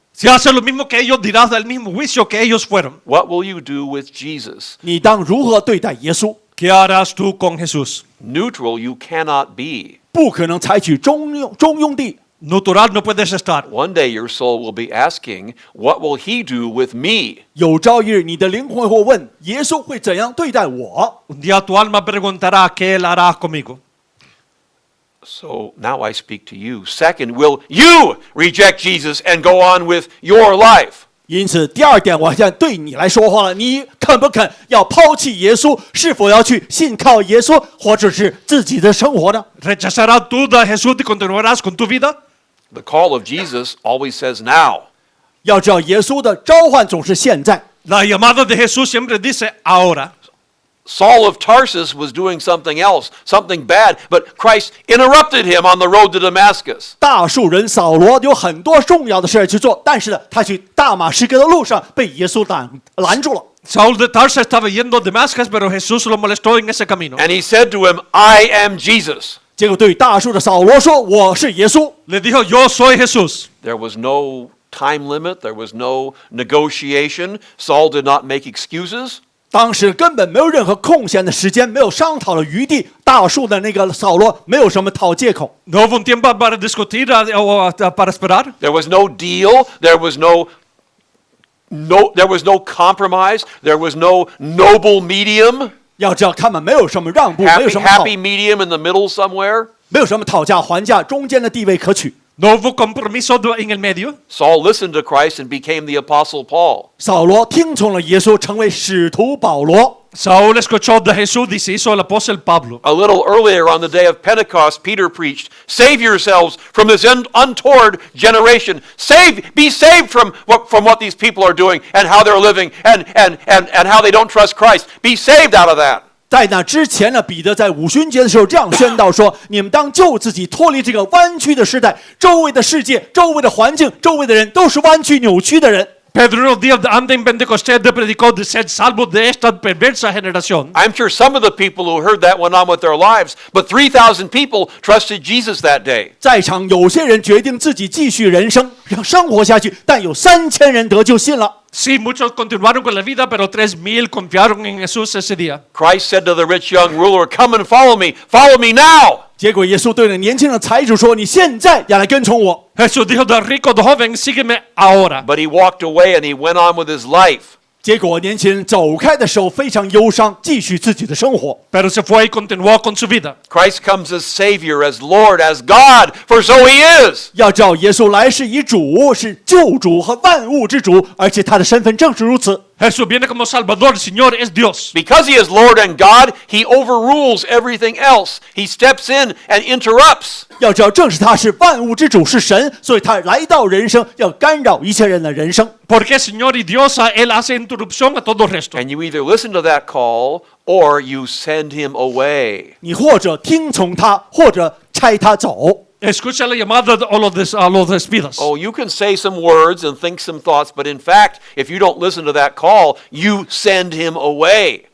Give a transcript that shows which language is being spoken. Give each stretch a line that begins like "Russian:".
Spanish: Si haces lo mismo que ellos, dirás del mismo juicio que ellos fueron.
English: What will you do with Jesus?
Chinese: 你当如何对待耶稣？
Spanish: ¿Qué harás tú con Jesús?
English: Neutral you cannot be.
Chinese: 不可能采取中庸地。
Spanish: Neutral no puedes estar.
English: One day your soul will be asking, what will he do with me?
Chinese: 有朝一日，你的灵魂会问：耶稣会怎样对待我？
Spanish: Un día tu alma preguntará qué él hará conmigo.
English: So now I speak to you. Second, will you reject Jesus and go on with your life?
Chinese: 因此，第二点，我现在对你来说话了：你肯不肯要抛弃耶稣？是否要去信靠耶稣，或者是自己的生活呢？
Spanish: ¿Rechazarás tú a Jesús y continuarás con tu vida?
English: The call of Jesus always says now.
Chinese: 要知道，耶稣的召唤总是现在。
Spanish: La llamada de Jesús siempre dice ahora.
English: Saul of Tarsus was doing something else, something bad, but Christ interrupted him on the road to Damascus.
Chinese: 大数人扫罗有很多重要的事儿去做，但是呢，他去大马士革的路上被耶稣拦住了。
Spanish: Saúl de Tarsa estaba yendo a Damasco, pero Jesús lo molestó en ese camino.
English: And he said to him, I am Jesus.
Chinese: 结果对大树的扫罗说：“我是耶稣。”
Spanish: Le dijo, yo soy Jesús.
English: There was no time limit. There was no negotiation. Saul did not make excuses.
Chinese: 当时根本没有任何空闲的时间，没有商讨的余地。大树的那个扫罗没有什么讨借口。
Spanish: No hubo un tiempo para discutir o para esperar.
English: There was no deal. There was no compromise. There was no noble medium.
Chinese: 要知道，他们没有什么让步，没有
English: Happy,
Chinese: 什么讨，
English: happy medium in the middle somewhere.
Chinese: 没有什么讨价还价，中间的地位可取。
Spanish: No hubo compromiso en el medio.
English: Saul listened to Christ and became the apostle Paul.
Chinese: 扫罗听从了耶稣，成为使徒保罗。
Spanish: Saúl escuchó de Jesús y se hizo el apóstol Pablo.
English: A little earlier on the day of Pentecost, Peter preached, "Save yourselves from this untoward generation. Be saved from what these people are doing and how they're living and how they don't trust Christ. Be saved out of that."
Chinese: 在那之前呢，彼得在五旬节的时候这样宣道说：“你们当救自己，脱离这个弯曲的时代，周围的世界、周围的环境、周围的人都是弯曲扭曲的人。”
Spanish: Pedro en los días de antes en Pentecostés predicó de ser salvos de esta perversa generación.
English: I'm sure some of the people who heard that went on with their lives, but 3,000 people trusted Jesus that day.
Chinese: 在场有些人决定自己继续人生，让生活下去，但有3000人得救信了。
Spanish: Sí, muchos continuaron con la vida, pero 3,000 confiaron en Jesús ese día.
English: Christ said to the rich young ruler, "Come and follow me now."
Chinese: 结果耶稣对那年轻的财主说：“你现在要来跟从我。”
Spanish: Jesús dijo del rico, del joven, sígueme ahora.
English: But he walked away and he went on with his life.
Chinese: 结果年轻人走开的时候非常忧伤，继续自己的生活。
Spanish: Pero se fue y continuó con su vida.
English: Christ comes as Savior, as Lord, as God, for so he is.
Chinese: 要知道，耶稣来是以主，是救主和万物之主，而且他的身份正是如此。
Spanish: Jesús viene como Salvador, Señor es Dios.
English: Because he is Lord and God, he overrules everything else. He steps in and interrupts.
Chinese: 要知道，正是他是万物之主，是神，所以他来到人生，要干扰一切人的人生。
Spanish: Porque Señor y Dios, Él hace interrupción a todo el resto.
English: And you either listen to that call or you send him away.
Chinese: 你或者听从他，或者差他走。
Spanish: Escucha la llamada a los despidos.
English: Oh, you can say some words and think some thoughts, but in fact, if you don't listen to that call, you send him away.